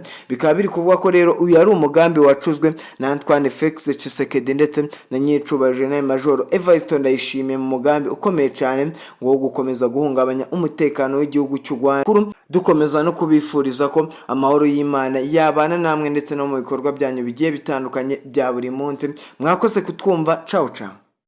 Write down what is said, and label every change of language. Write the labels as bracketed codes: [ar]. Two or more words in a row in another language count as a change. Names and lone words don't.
[rw] Bikaba biri kuvuga ko rero uyu ari umugambi wacuzwe na Antoine Felix Tshisekedi ndetse na nyecubahiro General Major Evariste Ndayishimiye mu mugambi ukomeye cyane wo gukomeza guhungabanya umutekano w'igihugu cy'u Rwanda. Dukomeza no kubifuriza ko amahoro y'Imana yabana namwe ndetse no mu bikorwa byanyu bigiye bitandukanye bya buri munsi. Mwakoze kutwumva. [it] Ciao ciao.